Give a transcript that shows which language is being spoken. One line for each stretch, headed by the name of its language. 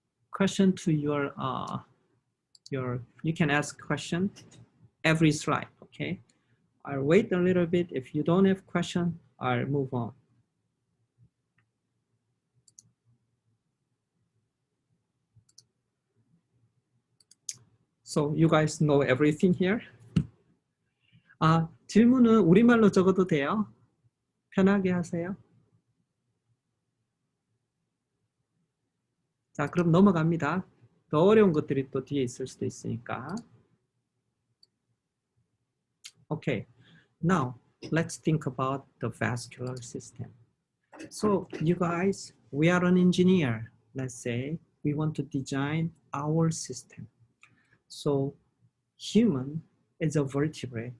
English: Question to you can ask question every slide, okay? I'll wait a little bit. If you don't have question, I'll move on. So you guys know everything here?
Korean: 질문은 우리말로 적어도 돼요. 편하게 하세요. 자, 그럼 넘어갑니다. 더 어려운 것들이 또 뒤에 있을 수도 있으니까.
English: Okay, now let's think about the vascular system. So you guys, we are an engineer. Let's say we want to design our system. So human is a vertebrate.